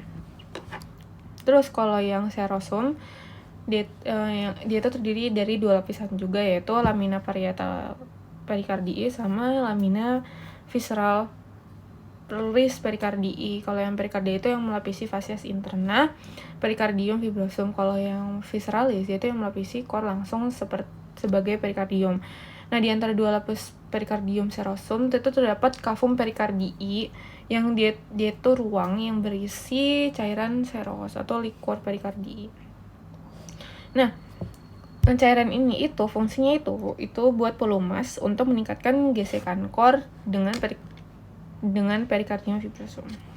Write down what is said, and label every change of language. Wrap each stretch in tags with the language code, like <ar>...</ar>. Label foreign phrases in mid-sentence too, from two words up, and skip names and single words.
<id>Terus kalau yang serosum dia itu terdiri dari 2 lapisan juga, yaitu</id> <la>lamina parietal perikardii</la> <id>sama</id> <la>lamina visceral pleuris perikardii.</la> <id>Kalau yang perikardii itu yang melapisi</id> <la>facies interna,</la> <id>perikardium fibrosum. Kalau yang visceralis itu yang melapisi core langsung sebagai perikardium. Nah, di antara 2 lapis perikardium serosum itu terdapat</id> <la>cavum perikardii</la> <id>yang dia itu ruang yang berisi cairan seros atau</id> <la>liquor perikardii.</la> <id>Nah, cairan ini itu fungsinya itu buat pelumas untuk meningkatkan gesekan core dengan perikardium fibrosum.</id>